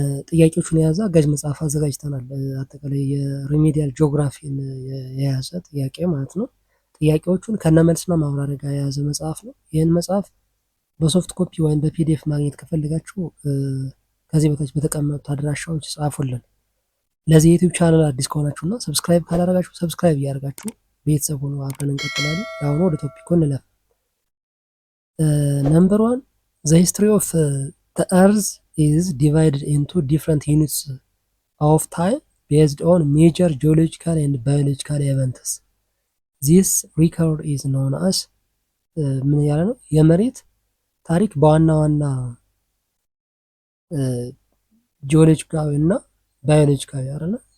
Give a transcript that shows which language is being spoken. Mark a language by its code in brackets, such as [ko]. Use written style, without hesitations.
[am] ጥያቄዎቹን የያዘ አጋዥ መጽሐፍ አዘጋጅተናል። አጠቃላይ የሪሜዲያል ጂኦግራፊን የያዘ ጥያቄ ማለት ነው። ጥያቄዎቹን ከነመልስና ማብራሪያ ጋር የያዘ መጽሐፍ ነው። ይህን መጽሐፍ በሶፍት ኮፒ ወይም በፒዲኤፍ ማግኘት ከፈለጋችሁ ከዚህ በታች በተቀመጡት አድራሻዎች ጻፉልን። ለዚህ ዩቲዩብ ቻናል አዲስ ከሆናችሁና ሰብስክራይብ ካላደረጋችሁ ሰብስክራይብ እያደረጋችሁ ቤተሰብ ሆኖ አብረን እንቀጥላለን። አሁን ወደ ቶፒኩ እንለፍ። [en] ነምበር 1 the history of the earth is divided into different units of time based on major geological and biological events. This record is known as ምን ያለ ነው? [am] የመሬት ታሪክ በዋና ዋና ጂኦሎጂካዊ እና ባዮሎጂካዊ አይደለ?